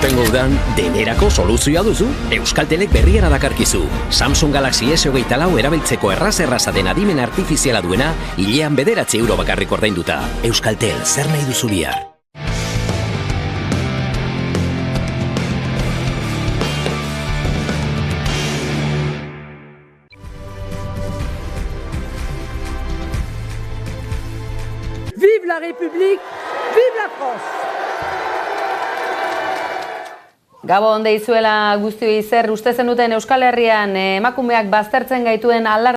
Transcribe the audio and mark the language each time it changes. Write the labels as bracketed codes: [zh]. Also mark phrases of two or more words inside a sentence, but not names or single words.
[eu] Udan, denerako soluzioa duzu. Euskaltelek berriera dakarkizu. Samsung Galaxy S24 erabiltzeko erraz den adimen artifiziala duena, hilean 9 euro bakarrik ordainduta. Euskaltel, zer nahi duzu bihar? [fr] Vive la République, vive la France! [eu] Gabon deizuela guztioi zer uste zenuten Euskal Herrian emakumeak baztertzen gaituen